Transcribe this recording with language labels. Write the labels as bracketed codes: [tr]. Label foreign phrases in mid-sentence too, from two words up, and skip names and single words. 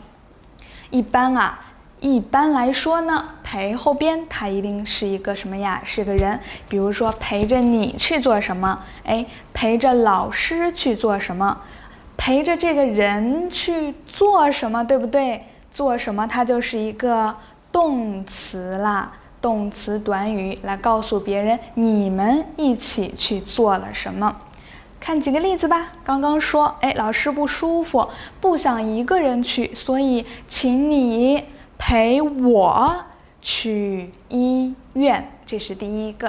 [zh] 一般來說呢，陪後邊它一定是一個什麼呀？是個人。比如說陪着你去做什麼？陪着老師去做什麼？陪着這個人去做什麼，对不對？做什麼它就是一個動詞啦，動詞短語來告訴別人你們一起去做了什麼。看幾個例子吧。剛剛說，老師不舒服，不想一個人去，所以請你陪我去醫院，這是第1個。